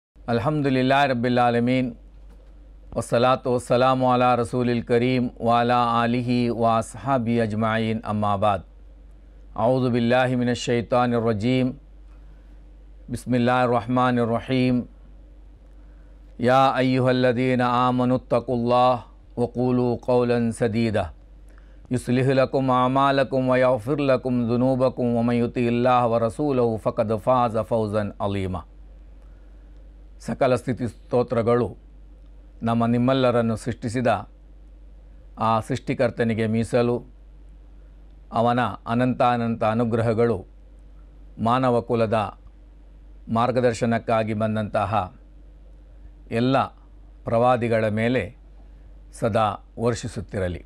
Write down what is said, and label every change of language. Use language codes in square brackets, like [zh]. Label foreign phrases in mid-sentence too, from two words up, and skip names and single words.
[ar] الحمد لله رب العالمين والصلاة والسلام على الرسول الكريم وعلى آله وأصحابه أجمعين أما بعد أعوذ بالله من الشيطان الرجيم بسم الله الرحمن الرحيم يا أيها الذين آمنوا اتقوا الله وقولوا قولا سديدا يصلح لكم أعمالكم ويغفر لكم ذنوبكم ومن يطع الله ورسوله فقد فاز فوزا عليما. [kn] ಸಕಲ ಸ್ಥಿತಿ ಸ್ತೋತ್ರಗಳು ನಮ್ಮ ನಿಮ್ಮೆಲ್ಲರನ್ನು ಸೃಷ್ಟಿಸಿದ ಆ ಸೃಷ್ಟಿಕರ್ತನಿಗೆ ಮೀಸಲು. ಅವನ ಅನಂತ ಅನುಗ್ರಹಗಳು ಮಾನವ ಕುಲದ ಮಾರ್ಗದರ್ಶನಕ್ಕಾಗಿ ಬಂದಂತಹ ಎಲ್ಲ ಪ್ರವಾದಿಗಳ ಮೇಲೆ ಸದಾ ವರ್ಷಿಸುತ್ತಿರಲಿ.